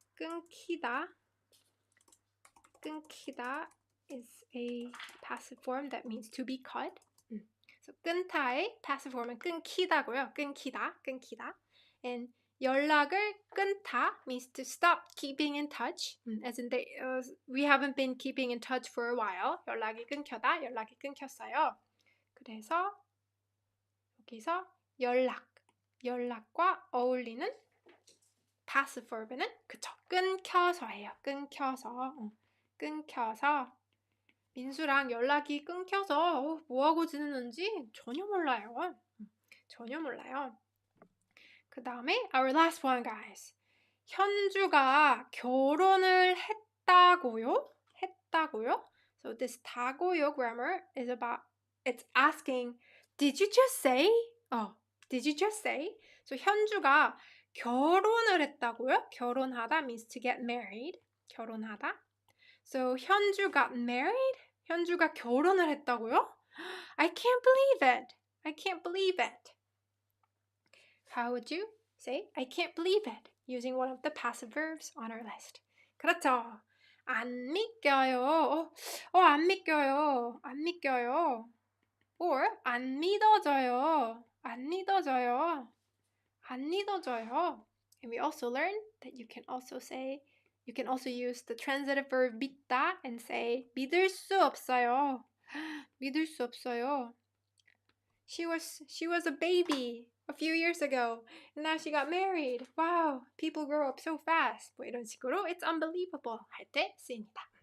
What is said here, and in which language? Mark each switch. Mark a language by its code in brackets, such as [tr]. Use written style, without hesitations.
[en] 끊기다 is a passive form that means to be cut. [ko] So 끊다의 passive form은 끊기다고요. 끊기다. [en] And 연락을 끊다 means to stop keeping in touch. As in we haven't been keeping in touch for a while. [ko] 연락이 끊겼어요. 그래서 여기서 연락과 어울리는 [en] passive verb [ko] 는 그쵸. 끊겨서예요. 끊겨서. 끊겨서. 민수랑 연락이 끊겨서 뭐하고 지내는지 전혀 몰라요. 전혀 몰라요. 그 다음에 [en] our last one, guys. [ko] 현주가 결혼을 했다고요? 했다고요? [en] So this 다고요 grammar is about, it's asking, did you just say? Did you just say? [ko] So 현주가 결혼을 했다고요? [en] 결혼하다 means to get married. [ko] 결혼하다. [en] So 현주 got married? [ko] 현주가 결혼을 했다고요? [en] I can't believe it. I can't believe it. How would you say I can't believe it? Using one of the passive verbs on our list. [ko] 그렇죠. 안 믿겨요. 안 믿겨요. 안 믿겨요. [en] Or [ko] 안 믿어져요. 안 믿어져요. 안 믿어져요. [en] And we also learned that you can also use the transitive verb 믿다 and say 믿을 수 없어요. [ko] 믿을 수 없어요. [en] She was a baby a few years ago and now she got married. Wow, people grow up so fast. [ko] 뭐 이런 식으로 [en] it's unbelievable [ko] 할 때 쓰입니다.